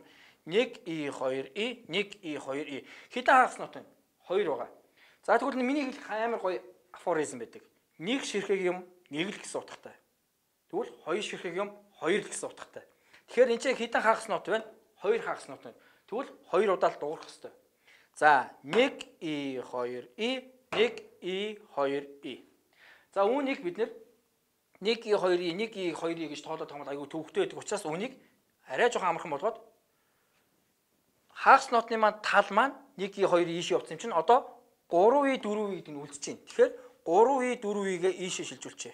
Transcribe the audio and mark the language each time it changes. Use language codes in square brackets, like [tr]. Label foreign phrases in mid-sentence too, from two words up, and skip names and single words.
[mn] 1 и 2 и 1 и 2 и. Хэдэн хагас нот вэ? 2 байгаа. За тэгвэл миний хэлэх амар гоё афоризм байдаг. Нэг ширхэг юм нэг л гэсэн утгатай. Тэгвэл хоёр ширхэг юм хоёр л гэсэн утгатай. Тэгэхээр энэ чинь хэдэн хагас нот вэ? 2 хагас нот байна. Тэгвэл 2 удаа л дуурах хэрэгтэй. За 1 и 2 и 1 и 2 и. За үүнийг бид нэр 1 и 2 и 1 и 2 и гэж тоолоод байгаа бол айгүй төвөгтэй байдаг учраас үүнийг арай жоохон амархан болгоод хагас нотны маань тал маань 1 и 2 и ийш явсан юм чинь одоо 3 и 4 и гэдэг нь үлдэж байна. Тэгэхээр 3 и 4 и-гээ ийшээ шилжүүлчихье.